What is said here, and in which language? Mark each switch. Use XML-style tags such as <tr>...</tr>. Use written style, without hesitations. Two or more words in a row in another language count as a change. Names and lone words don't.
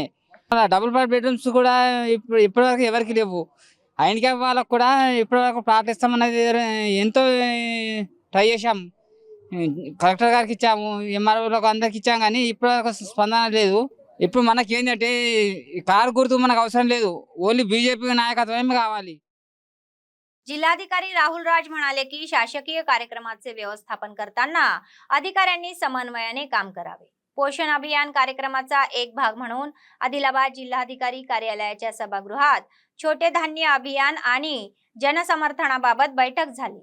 <te>డబుల్ బెడ్రూమ్స్ కూడా ఇప్పటివరకు ఎవరికి లేవు. ఆయనకే వాళ్ళకు కూడా ఇప్పటివరకు ప్లాట్ ఇస్తామన్నది ఎంతో ట్రై చేశాం. కలెక్టర్ గారికి ఇచ్చాము, ఎంఆర్ఓలకు అందరికి ఇచ్చాము, కానీ ఇప్పటివరకు స్పందన లేదు. ఇప్పుడు మనకి ఏంటంటే కారు గుర్తు మనకు అవసరం లేదు, ఓన్ली बीजेपी नायकत्वమే కావాలి.</te> <mr>जिल्हाधिकारी राहुल राज म्हणाले की शासकीय कार्यक्रमाचे व्यवस्थापन करताना अधिकाऱ्यांनी समन्वयाने काम करावे. पोषण अभियान कार्यक्रमाचा एक भाग म्हणून आदिलाबाद जिल्हाधिकारी कार्यालयाच्या सभागृहात छोटे धान्य अभियान आणि जनसमर्थनाबाबत बैठक झाली.</mr>